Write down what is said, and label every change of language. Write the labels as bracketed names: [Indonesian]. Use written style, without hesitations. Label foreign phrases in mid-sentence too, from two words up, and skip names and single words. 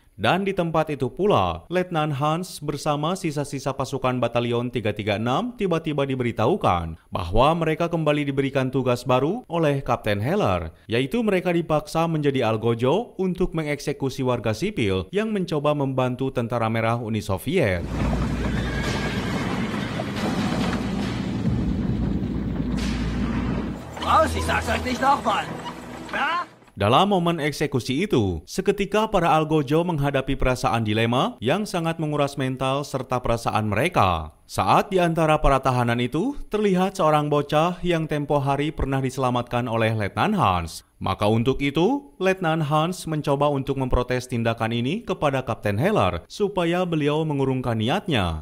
[Indonesian] Dan di tempat itu pula, Letnan Hans bersama sisa-sisa pasukan Batalion 336 tiba-tiba diberitahukan bahwa mereka kembali diberikan tugas baru oleh Kapten Heller, yaitu mereka dipaksa menjadi algojo untuk mengeksekusi warga sipil yang mencoba membantu Tentara Merah Uni Soviet. [German] Ich sag's euch nicht nochmal. Ja? [Indonesian] Dalam momen eksekusi itu, seketika para algojo menghadapi perasaan dilema yang sangat menguras mental serta perasaan mereka. Saat di antara para tahanan itu, terlihat seorang bocah yang tempo hari pernah diselamatkan oleh Letnan Hans. Maka untuk itu, Letnan Hans mencoba untuk memprotes tindakan ini kepada Kapten Heller supaya beliau mengurungkan niatnya.